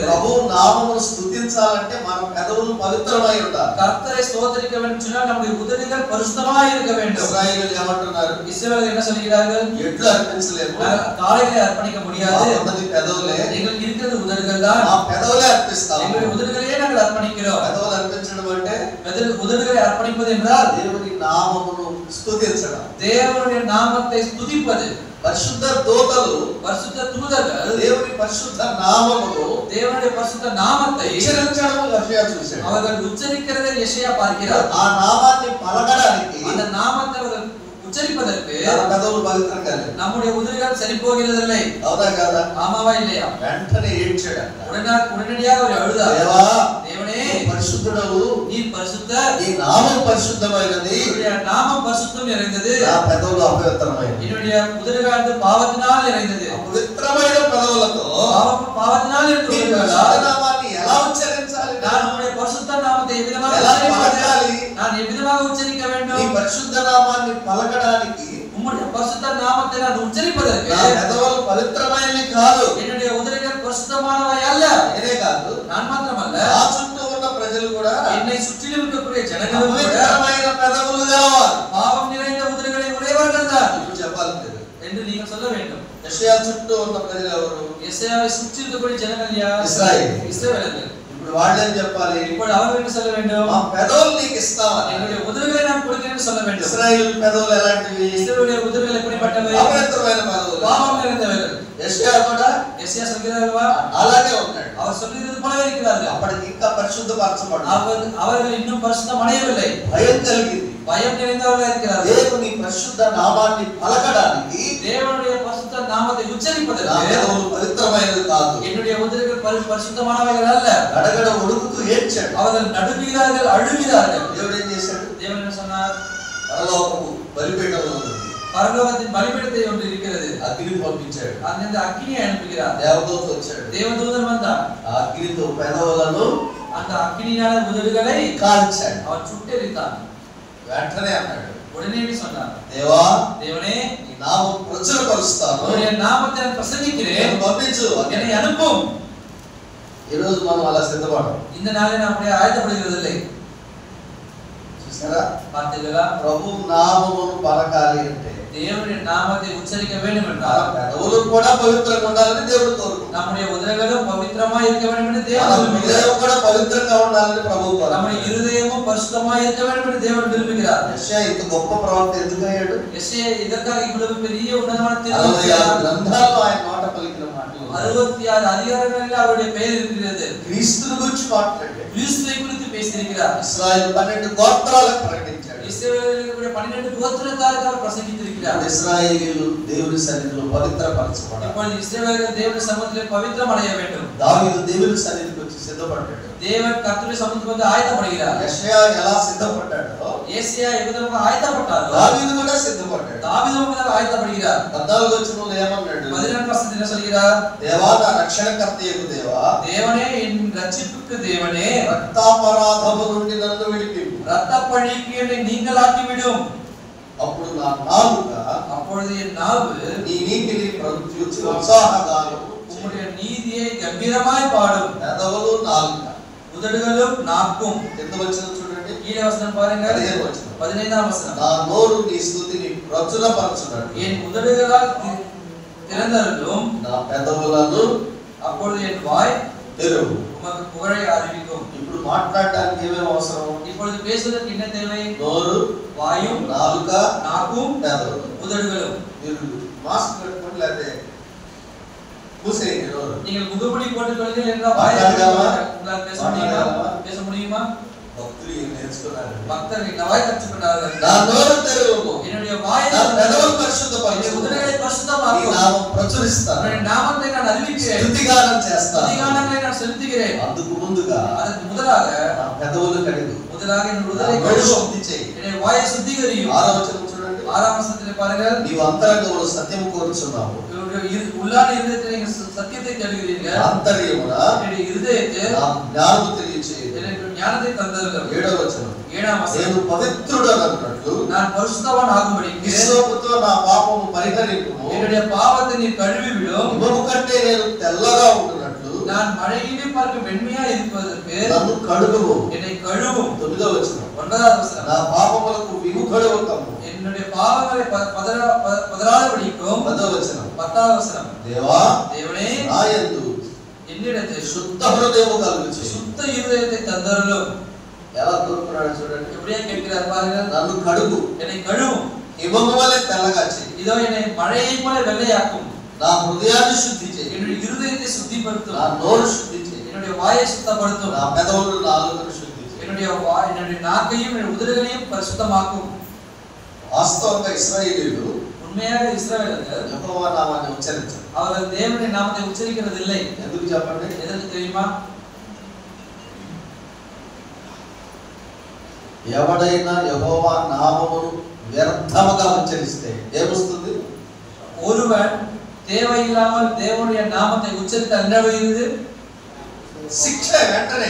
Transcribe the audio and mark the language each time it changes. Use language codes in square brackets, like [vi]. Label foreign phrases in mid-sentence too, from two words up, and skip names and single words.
[te] ప్రభు నామమును స్తుతించాలంటే మన పెదవులు పవిత్రమై ఉండాలి. [ta] கர்த்தரை ஸ்தோத்திரிக்க வேண்டும் சொன்னால் நம்முடைய உதடுகள் பரிசுத்தமாய் இருக்க வேண்டும். [te] ఇశ్రాయేలీయులు ఏమంటున్నారు? [ta] இஸ்ரவேலர்கள் என்ன சொல்கிறார்கள்? [te] ఎడ్లు అర్పించలేము, [ta] காளைகளை அர்ப்பணிக்க முடியாது, [te] ఉన్నది పెదవులే, [ta] எங்களுக்கு இருக்கிறது உதடுகள் தான், [te] ఆ పెదవులే అర్పిస్తాము. [ta] எங்களுடைய உதடுகளையே நாங்கள் அர்ப்பணிக்கிறோம். [te] పెదవులు అర్పించడం అంటే [ta] உதடுகளை அர்ப்பணிப்பது என்றால் [te] దేవుని నామమును స్తుతించడం. [ta] தேவனுடைய நாமத்தை துதிப்பது. [te] పరిశుద్ధ దూతలు, [ta] பரிசுத்த தூதர்கள் [te] దేవుని పరిశుద్ధ నామమును [ta] தேவனுடைய பரிசுத்த நாமத்தை [te] ఉచ్చరించడం యెషయా చూశాడు. [ta] அவர்கள் உச்சரிக்கிறதை యెషయా பார்க்கிறார். [te] ఆ నామాన్ని పలకడానికి [ta] அந்த நாமத்தை அவர்கள் உச்சரிப்பதற்கு [te] మన పెదవులు పవిత్రంగా లేవు. [ta] நம்முடைய உதடுகள் சரி போகிறதில்லை. [te] అవునా కాదా? [ta] ஆமாவா இல்லையா? [te] వెంటనే ఏడ్చాడంట. [ta] உடனடியாக அவர் அழுதார். [te] దేవా, [ta] தேவனே, [te] పరిశుద్ధుడవు, [ta] நீ பரிசுத்தர், [te] నీ నామం పరిశుద్ధమైనది, [ta] என்னுடைய நாமம் பரிசுத்தம் நிறைந்தது, [te] నా పెదవులు అపవిత్రమైనవి. [ta] என்னுடைய உதடுகள் பாவத்தினால் நிறைந்தது. [te] అపవిత్రమైన పెదవులతో [ta] பாவத்தினால் இருந்து [te] నీ [ta] உதடுகளா? [te] పరిశుద్ధ నామాన్ని ఎలా ఉచ్చరించాలి? [ta] நான் உம்முடைய பரிசுத்த நாமத்தை எவ்விதமாக [te] ఎలా [ta] உச்சரிக்க [te] పలకాలి? [ta] வேண்டும்? நான் எவ்விதமாக உச்சரிக்க [te] నీ [ta] வேண்டும்? [te] పరిశుద్ధ నామాన్ని పలకడానికి [ta] உம்முடைய பரிசுத்த நாமத்தை நான் உச்சரிப்பதற்கு [te] నా పెదవులు పవిత్రమైనవి కాదు. [ta] என்னுடைய உதடுகள் பரிசுத்தமானவை அல்ல. [te] నేనే కాదు, [ta] நான் மாத்திரமல்ல, [te] నా చుట్టూ ఉన్న ప్రజలు కూడా [ta] என்னை சுற்றிலும் இருக்கக்கூடிய ஜனங்களும் கூட [te] పవిత్రమైన పెదవులు గలవారు. [ta] பாவம் நிறைந்த உதடுகளை உடையவர்கள் தான் [te] ఇప్పుడు చెప్పాలి కదా. [ta] என்று நீங்கள் சொல்ல வேண்டும். [te] యెషయా చుట్టూ ఉన్న ప్రజలు ఎవరు? [ta] எசேயாவை சுற்றி இருக்கக்கூடிய ஜனங்கள் யார்? இஸ்ராயேல். இஸ்ரவேலர்கள். [te] ఇప్పుడు ఇప్పుడు వాళ్ళేం చెప్పాలి? [ta] ఇప్పుడు அவர்கள் என்ன சொல்ல வேண்டும்? [te] మా పెదవులు నీకు ఇస్తామని. [ta] என்னுடைய உதடுகளை நான் கொடுக்கிறேன் என்று சொல்ல வேண்டும். [te] ఇశ్రాయేలు పెదవులు ఎలాంటివి? [ta] இஸ்ரவேலுடைய உதடுகள் எப்படிப்பட்டவை? [te] అపవిత్రమైన పెదవులు. [ta] பாவம் நிறைந்தவைகள். [te] యెషయా కూడా [ta] యెషయా சொல்கிறார்களா? [te] అలాగే ఉన్నాడు. [ta] அவர் சொல்கிறது போலவே இருக்கிறார்கள். [te] అప్పటికి ఇంకా పరిశుద్ధపరచబడ్డారు. [ta] அவர்கள் இன்னும் பரிசுத்தம் அடையவில்லை. [te] భయం కలిగింది. [ta] பயம் நிறைந்தவர்களாக இருக்கிறார்கள். [te] దేవుని పరిశుద్ధ నామాన్ని పలకడానికి [ta] தேவனுடைய பரிசுத்த நாமத்தை [te] నా [ta] உச்சரிப்பதற்கு [te] పెదవులు పవిత్రమైనది కాదు. [ta] என்னுடைய உதடுகள் பரிசுத்தமானவைகள் அல்ல. [te] గడగడ ఉడుకుతూ ఏడ్చాడు. [ta] அவர்கள் நடுங்குகிறார்கள், அழுகிறார்கள். [te] దేవుడు ఏం చేశాడు? [ta] தேவன் என்ன சொன்னார்? [te] పరలోకము బలిపీఠంలో ఉంది. [ta] பரலோகத்தின் பலிபீடத்தை ஒன்று இருக்கிறது. [te] అగ్నిని పంపించాడు. [ta] அந்த அக்கினியை அனுப்புகிறார். [te] దేవదూత వచ్చాడు. [ta] தேவதூதன் வந்தார். [te] ఆ అగ్నితో పెదవులను [ta] அந்த அக்கினியான உதடுகளை [te] కాల్చాడు. [ta] அவன் சுட்டெரித்தான். [te] వెంటనే అన్నాడు, [ta] உடனே சொன்னார், [te] దేవా [ta] தேவனே, [te] నీ నామం ప్రచురపరుస్తాను, [ta] உம்முடைய நாமத்தை நான் பிரசங்கிக்கிறேன், [te] పంపించు. [ta] என்னை அனுப்பும். [te] ఈ రోజు మనం అలా సిద్ధపడం. [ta] இந்த நாளை நான் அப்படியே ஆயத்தப்படுகிறதில்லை. [te] చూసారా? [ta] பார்த்தீர்களா? [te] ప్రభు నామమును పలకాలి అంటే [ta] தேவனுடைய நாமத்தை உச்சரிக்க வேண்டும் [te] మన [ta] என்றால் [te] పెదవులు కూడా పవిత్రంగా ఉండాలని దేవుడు కోరుకుంటున్నాడు. [ta] நம்முடைய உதடுகளும் பவித்திரமாய் இருக்க வேண்டும் என்று [te] మన [ta] தேவன் விரும்புகிறார். [te] హృదయం కూడా పవిత్రంగా ఉండాలని ప్రభు [ta] நம்முடைய [te] కోరుకుంటున్నాడు. [ta] இருதயமும் பரிசுத்தமாய் இருக்க வேண்டும் என்று தேவன் விரும்புகிறார். [te] యెషయా ఇంత గొప్ప ప్రవక్త ఎందుకు అయ్యాడు? [ta] యెషయా இதற்காக இவ்வளவு பெரிய உன்னதமான [te] 66 గ్రంథాల్లో ఆయన నోట పలికిన మాటలు [ta] 66 அதிகாரங்களில் அவருடைய பெயர் இருக்கிறது. [te] క్రీస్తుని గురించి మాట్లాడాడు. [ta] கிறிஸ்துவை குறித்து பேசியிருக்கிறார். [te] ఇశ్రాయేలు 12 గోత్రాలకు ప్రకటించాడు. [ta] இஸ்ரவேலுடைய 12 கோத்திரத்தாருக்கு அவர் பிரசங்கித்திருக்கிறார். [te] ఇశ్రాయేలీయులు దేవుని సన్నిధిలో పవిత్రపరచబడాలి. [ta] இப்பொழுது இஸ்ரவேலர்கள் தேவனுடைய சமூகத்திலே பவித்திரம் அடைய வேண்டும். [te] దావీదు దేవుని సన్నిధికి వచ్చి సిద్ధపడ్డాడు. [ta] தேவன் கர்த்தருடைய சமூகத்துக்கு வந்து ஆயத்தப்படுகிறார். [te] యెషయా ఎలా సిద్ధపడ్డాడో [ta] ஏசியா எவ்விதமாக ஆயத்தப்பட்டாரோ [te] దావీదు కూడా సిద్ధపడ్డాడు. [ta] தாவீதும் ஆயத்தப்படுகிறார். [te] 14వ వచనంలో ఏమన్నాడు? [ta] 14 வசனத்தில் என்ன சொல்கிறார்? [te] దేవా నా రక్షణకర్తయగు దేవా, [ta] தேவனே என் ரட்சிப்புக்கு தேவனே, [te] రక్తాపరాధము నుండి నన్ను విడిపింపు. [ta] இரத்தப்பழிக்கு என்னை நீங்களாக்கி விடும். [te] అప్పుడు నా నాలుక [ta] அப்பொழுது என் நாவு [te] నీ నీతిని ప్రత్యుచ్చి ఉత్సాహగానము [ta] உம்முடைய நீதியை கம்பீரமாய் பாடும். [te] పెదవులు నాలుక. [ta] உதடுகளும் நாக்கும். [te] ఎంత వచనం చూడండి. [ta] கீழே வசனம் பாருங்க. [te] 15వ వచనం. [ta] 15ஆம் வசனம். [te] నా నోరు నీ స్తుతిని ప్రచురపరచునట్టు [ta] என் உதடுகளால் திறந்தருளும். [te] నా పెదవులను [ta] அப்பொழுது என் வாய் [te] తెరువు. [ta] உமக்கு புகழை அறிவிக்கும். [te] ఇప్పుడు మాట్లాడడానికి ఏమేమి అవసరం? [ta] இப்பொழுது பேசுவதற்கு என்ன தேவை? [te] నోరు, [ta] வாயும், [te] నాలుక, [ta] நாக்கும், [te] పెదవులు. [ta] உதடுகளும். [te] మీరు మాస్క్ పెట్టుకోండి, లేకపోతే మూసేయండి నోరు. [ta] நீங்கள் முகமூடி போட்டுக் கொள்ளுங்கள் என்றால் வாயை உங்களால் பேச முடியுமா? பேச முடியுமா? [te] భక్తులు ఏం నేర్చుకున్నారు? [ta] பக்தர்கள் இந்த வாய் கற்றுக்கொண்டார்கள். [te] నా నోరు తెరువు, [ta] என்னுடைய வாயை [te] నా పెదవులు [ta] என்னுடைய [te] పరిశుద్ధపరచు, [ta] உதடுகளை [te] నీ [ta] பரிசுத்தமாக்கும். [te] నామం ప్రచురిస్తాను, [ta] உன்னுடைய நாமத்தை நான் அறிவிக்கிறேன். [te] స్తుతిగానం చేస్తాను. [ta] அதிகாரங்களை நான் செலுத்துகிறேன். [te] అందుకు ముందుగా [ta] அதற்கு முதலாக [te] నా పెదవులు కడుగు, [ta] முதலாக என் [te] నా [ta] உதடை [te] నోరు [ta] கழுவும். [te] శుద్ధి చేయి. [ta] என்னுடைய வாயை சுத்திகரியும். [te] 6వ వచనం చూడండి. [ta] 6ஆம் வசனத்திலே பாருங்கள். [te] నీవు అంతరంగములో సత్యము కోరుచున్నావు, [ta] உள்ளான இருதயத்தில் நீங்கள் சத்தியத்தை தேடுகிறீர்கள். [te] ఆంతర్యమున [ta] என்னுடைய இருதயத்தில் [te] నా జ్ఞానము తెలియచేయు. [ta] எனக்கு ஞானத்தை தந்தருங்கள். [te] 7వ వచనం. [ta] 7ஆம் வசனம். [te] నేను పవిత్రుడనన్నట్లు [ta] நான் பரிசுத்தவான் ஆகும்படிக்கு [te] విశ్వాసముతో నా పాపము పరిహరింపుము. [ta] என்னுடைய பாவத்தை நீர் கழுவி விடும். [te] హిమము కంటే నేను తెల్లగా ఉంటున్నట్లు [ta] நான் மழையிலே பார்க்க வெண்மையா இருப்பதற்கு [te] నన్ను కడుగుము. [ta] என்னை கழுவும். [te] 9వ వచనం. [ta] 9ஆவது வசனம். [te] నా పాపములకు విముఖుడవు కమ్ము. [ta] என்னுடைய பாவங்களை பதறாதபடிக்கும். [te] 10వ వచనం. [ta] 10ஆவது வசனம். [te] దేవా [ta] தேவனே, [te] నా యందు [ta] என்னிடத்தில் [te] శుద్ధ హృదయము కలుగుచు. [ta] சுத்த இருதயத்தை தந்தருளும். [te] ఎలా కోరుకున్నాడు చూడండి. [ta] எப்படியா கேட்கிறார் பாருங்கள். [te] నన్ను కడుగు, [ta] என்னை கழுவும். [te] హిమము వలె తెల్లగా చేయి. [ta] இதோ என்னை மழையை போல வெள்ளையாக்கும். [te] నా హృదయాన్ని శుద్ధి చేయి. [ta] என்னுடைய இருதயத்தை சுத்திப்படுத்தும். [te] నా నోరు శుద్ధి చేయి. [ta] என்னுடைய வாயை சுத்தப்படுத்தும். [te] నా పెదవులు నాలుకను శుద్ధి చేయి. [ta] என்னுடைய நாக்கையும் என்னுடைய உதடுகளையும் பரிசுத்தமாக்கும். [te] వాస్తవంగా ఇశ్రాయేలీయులు [ta] உண்மையாக இஸ்ரவேலர்கள் [te] యెహోవా నామాన్ని ఉచ్చరించరు. [ta] அவர்கள் தேவனுடைய நாமத்தை உச்சரிக்கிறது இல்லை. [te] ఎందుకు చెప్పండి? [ta] எதற்கு தெரியுமா? [te] ఎవడైనా యెహోవా నామమును వ్యర్థముగా ఉచ్చరిస్తే ఏమొస్తుంది? [ta] ஒருவன் தேவையில்லாமல் தேவனுடைய நாமத்தை உச்சரித்தால் என்ன வருகிறது? [te] శిక్ష వెంటనే.